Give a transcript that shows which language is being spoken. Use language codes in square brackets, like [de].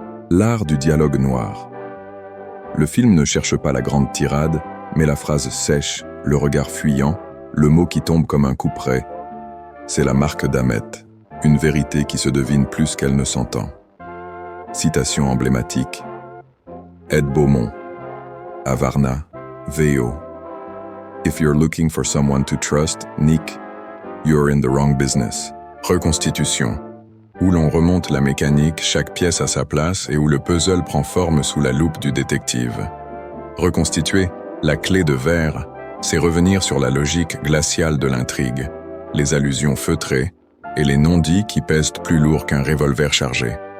[fr] L'art du dialogue noir. Le film ne cherche pas la grande tirade, mais la phrase sèche, le regard fuyant, le mot qui tombe comme un couperet. C'est la marque d'Hamet, une vérité qui se devine plus qu'elle ne s'entend. Citation emblématique. Ed Beaumont, à Varna, VO. [en] If you're looking for someone to trust, Nick, you're in the wrong business. [fr] Reconstitution. Où l'on remonte la mécanique, chaque pièce à sa place et où le puzzle prend forme sous la loupe du détective. Reconstituer, la clé de verre, c'est revenir sur la logique glaciale de l'intrigue, les allusions feutrées et les non-dits qui pèsent plus lourd qu'un revolver chargé.